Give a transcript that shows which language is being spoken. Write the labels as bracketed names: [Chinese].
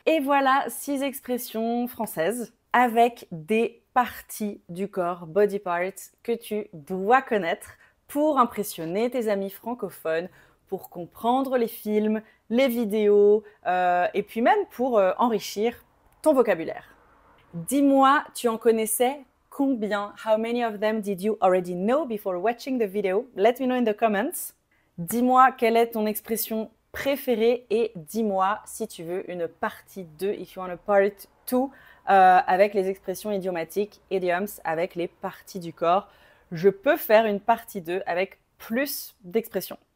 [French] Et voilà 6 expressions françaises avec des parties du corps, [English] body parts, [French] que tu dois connaître pour impressionner tes amis francophones, pour comprendre les films, les vidéos, et puis même pour enrichir ton vocabulaire. Dis-moi, tu en connaissais combien? [English] How many of them did you already know before watching the video? Let me know in the comments. [French] Dis-moi quelle est ton expression préférée et dis-moi si tu veux une partie 2, [English] if you want a part 2, [French] avec les expressions idiomatiques, idioms, avec les parties du corps. Je peux faire une partie 2 avec plus d'expressions.